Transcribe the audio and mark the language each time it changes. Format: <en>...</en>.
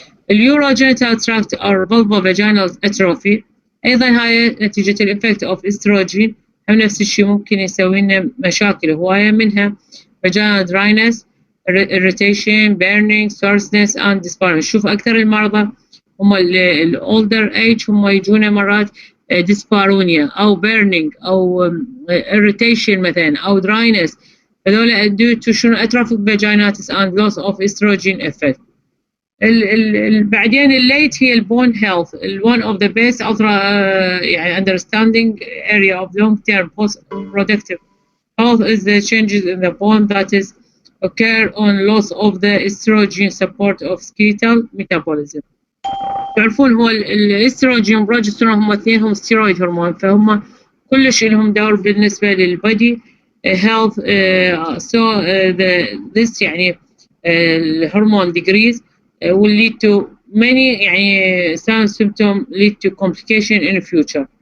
<ar>اليوروجينيتال تراكت او vulvovaginal atrophy ايضا هاي نتيجه الافكت اوف استروجين، هم نفس الشيء ممكن يسوي لنا مشاكل هوايه منها</ar> <en>vaginal dryness irritation burning soreness and dysphonia.</en> <ar>شوف اكثر المرضى هم الاولدر ايج هم يجونا مرات dysphonia او burning او irritation مثلا او dryness، هذول due to شنو</ar> <en>atrophic vaginitis and loss of estrogen effect.</en> <ar>بعدين الليت هي البون هيلث</ar> <en>one of the best يعني understanding area of long term post productive health is the changes in the bone that is occur on loss of the estrogen support of skeletal metabolism.</en> <ar>تعرفون هو الاستروجين والبروجسترون هم اثنينهم ستيرويد هرمون، فهم كلش لهم دور بالنسبة للبادي health so this يعني الهرمون</ar> <en>decrease will lead to many</en> <ar>يعني</ar> <en>signs symptoms lead to complication in the future.</en>